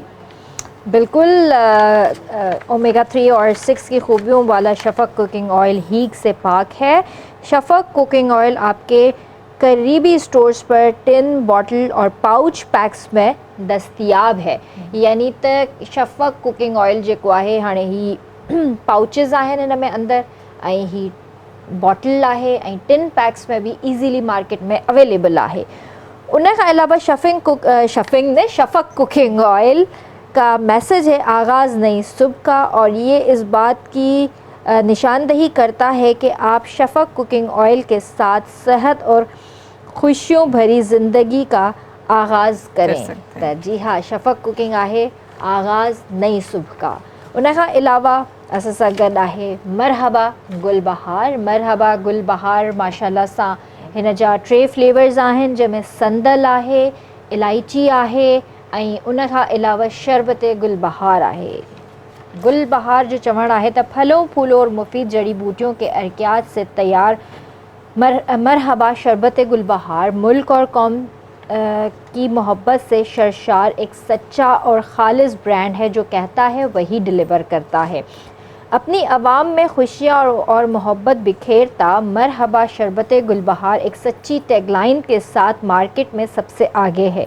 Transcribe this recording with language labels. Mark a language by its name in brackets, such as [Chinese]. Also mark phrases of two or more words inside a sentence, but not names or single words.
[Urdu] بالکل، اومیگا 3 اور 6 کی خوبیوں والا شفق کوکنگ آئل ہیٹ سے پاک ہے. شفق کوکنگ آئل آپ کے قریبی اسٹورز پر ٹن، بوتل اور پاؤچ پیکس میں دستیاب ہے. [Sindhi] यानी त शफ़क़ कुकिंग ऑयल जेको आहे हाणे ही पाउचिस आहिनि हिन में अंदरि, ऐं ही बॉटल आहे, ऐं टिन पैक्स में भी इजीली मार्केट में अवेलेबल आहे। उन खां अलावा [Urdu] شفق کوکنگ آئل کا میسج ہے آغاز نئی صبح کا، اور یہ اس بات کی نشاندہی کرتا ہے کہ آپ شفق کوکنگ آئل کے ساتھ صحت اور خوشیوں بھری زندگی کا آغاز کریں. [Sindhi] त जी हाँ, शफ़क़ कुकिंग आहे [Urdu] آغاز نئی صبح کا. [Sindhi] उन खां अलावा असां सां गॾु आहे मरहबा गुलबहार। मरहबा गुलबहार माशाल्लाह सां हिन जा 3 फ्लेवर्स आहिनि, जंहिंमें संदल आहे, इलायची आहे, ऐं उन खां अलावा शरबत गुलबहार आहे। गुलबहार जो चवण आहे त [Urdu] پھلوں پھولوں اور مفید جڑی بوٹیوں کے عرقیات سے تیار مرحبا شربت گلبہار ملک اور قوم کی محبت سے سرشار ایک سچا اور خالص برانڈ ہے جو کہتا ہے وہی ڈیلیور کرتا ہے. اپنی عوام میں خوشیاں اور محبت بکھیرتا مرحبا شربت گلبہار ایک سچی ٹیگ لائن کے ساتھ مارکیٹ میں سب سے آگے ہے.